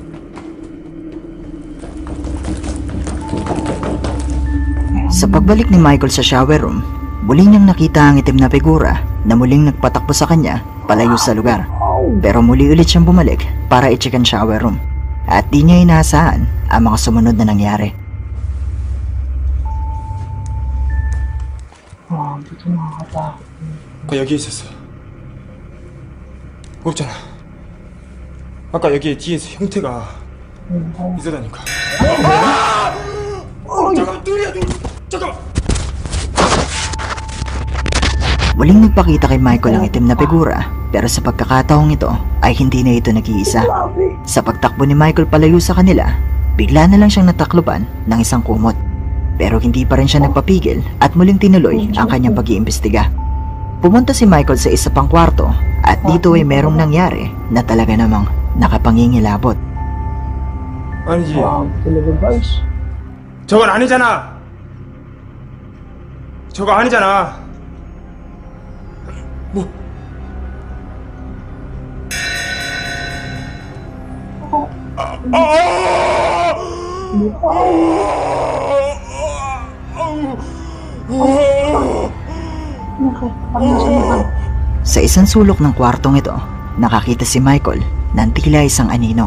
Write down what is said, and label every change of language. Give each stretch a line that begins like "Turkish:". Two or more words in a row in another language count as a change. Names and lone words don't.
Filipino: Sa pagbalik ni Michael sa shower room, muli niyang nakita ang itim na figura na muling nagpatakbo sa kanya palayo sa lugar. Pero muli ulit siyang bumalik para i-check ang shower room at di niya inaasahan ang mga sumunod na nangyari. Grabe, ito nakakatakot.
Korean: 아까 여기 있었어. 없잖아. 아까 여기 뒤에서 형태가 있었다니까. 잠깐만, 둘이야, 둘. 잠깐만.
Filipino: Muling nagpakita kay Michael ang itim na figura, pero sa pagkakataong ito ay hindi na ito nag-iisa. Sa pagtakbo ni Michael palayo sa kanila, bigla na lang siyang natakloban ng isang kumot. Pero hindi pa rin siya nagpapigil at muling tinuloy ang kanyang pag-iimbestiga. Pumunta si Michael sa isa pang kwarto at dito ay merong nangyari na talaga namang nakapangingilabot.
Korean: 아니지.
Filipino: Wow, talaga guys.
Korean: 저건 아니잖아. 저거 아니잖아. 뭐?
Filipino: Sa isang sulok ng kwartong ito, nakakita si Michael ng tila isang anino.